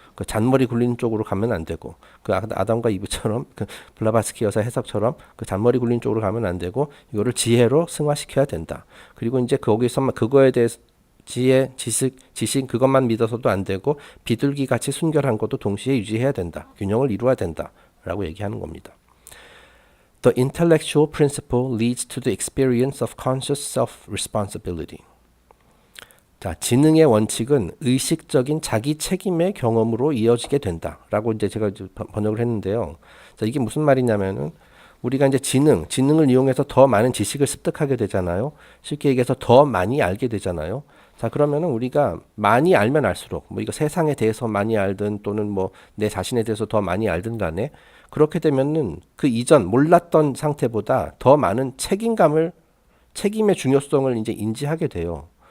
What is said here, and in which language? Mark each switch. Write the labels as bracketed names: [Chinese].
[Korean] 그 잔머리 굴리는 쪽으로 가면 안 되고, 그 아담과 이브처럼 그 블라바스키 여사 해석처럼 그 잔머리 굴리는 쪽으로 가면 안 되고, 이거를 지혜로 승화시켜야 된다. 그리고 이제 거기서만 그거에 대해서 지혜, 지식 그것만 믿어서도 안 되고 비둘기 같이 순결한 것도 동시에 유지해야 된다. 균형을 이루어야 된다라고 얘기하는 겁니다. [English] The intellectual principle leads to the experience of conscious self-responsibility. [Korean] 자, 지능의 원칙은 의식적인 자기 책임의 경험으로 이어지게 된다라고 이제 제가 번역을 했는데요. 자, 이게 무슨 말이냐면은 우리가 이제 지능을 이용해서 더 많은 지식을 습득하게 되잖아요. 쉽게 얘기해서 더 많이 알게 되잖아요. 자, 그러면은 우리가 많이 알면 알수록 뭐 이거 세상에 대해서 많이 알든 또는 뭐 내 자신에 대해서 더 많이 알든 간에 그렇게 되면은 그 이전 몰랐던 상태보다 더 많은 책임의 중요성을 이제 인지하게 돼요.